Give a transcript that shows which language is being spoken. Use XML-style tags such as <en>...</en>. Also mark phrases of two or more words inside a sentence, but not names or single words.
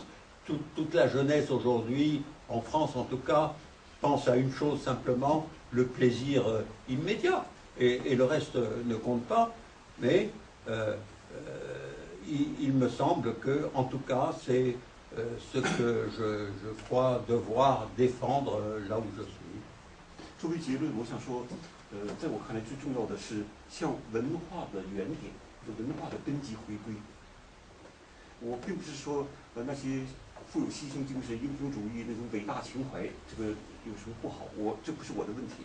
<fr>Toute la jeunesse aujourd'hui, en France en tout cas, pense à une chose simplement, le plaisir immédiat. et le reste ne compte pas, mais il me semble que, en tout cas, c'est ce que je crois devoir défendre là où je suis.</fr> <zh>作为结论，我想说，在我看来最重要的是向文化的原点、文化的根基回归。我并不是说那些富有牺牲精神、英雄主义那种伟大情怀，这个有什么不好？这不是我的问题。</zh>